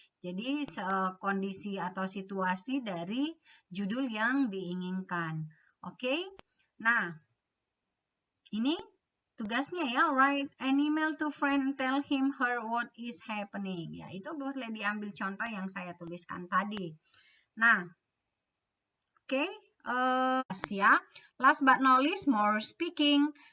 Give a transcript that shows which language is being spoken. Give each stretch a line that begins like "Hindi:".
Indonesian: Jadi, kondisi atau situasi dari judul yang diinginkan. Oke. Nah, ini tugasnya ya,
English: write an email to friend, tell him her what is happening.
Indonesian: Ya, itu boleh diambil contoh yang saya tuliskan tadi. Nah, oke, ya.
English: Last but not least, more speaking.